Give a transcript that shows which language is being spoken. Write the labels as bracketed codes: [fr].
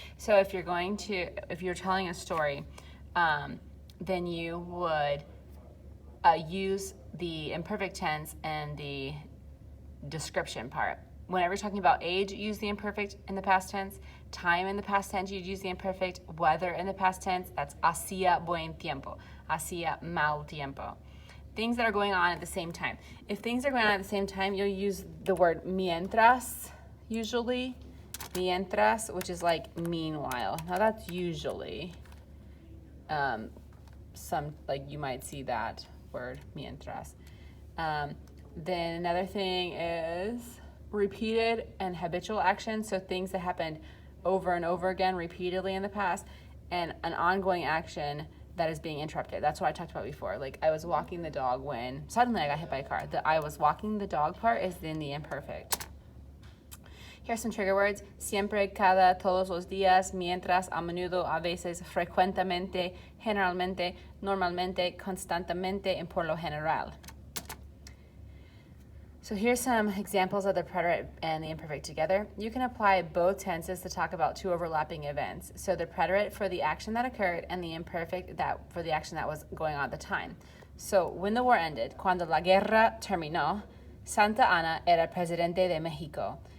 [en] So if you're telling a story, then you would use the imperfect tense and the description part. Whenever you're talking about age, use the imperfect in the past tense. Time in the past tense, you'd use the imperfect. Weather in the past tense, that's [es] hacía buen tiempo, hacía mal tiempo. [en] Things that are going on at the same time. If things are going on at the same time, you'll use the word mientras, usually. Mientras, which is like meanwhile. Now that's usually, you might see that word, mientras. Then another thing is repeated and habitual actions, so things that happened over and over again repeatedly in the past, and an ongoing action that is being interrupted. That's what I talked about before. Like I was walking the dog when suddenly I got hit by a car. The I was walking the dog part is in the imperfect. Here's some trigger words. [es] Siempre, cada, todos los días, mientras, a menudo, a veces, frecuentemente, generalmente, normalmente, constantemente, and por lo general. [en] So here's some examples of the preterite and the imperfect together. You can apply both tenses to talk about two overlapping events. So the preterite for the action that occurred and the imperfect for the action that was going on at the time. So when the war ended, [es] cuando la guerra terminó, Santa Ana era presidente de Mexico.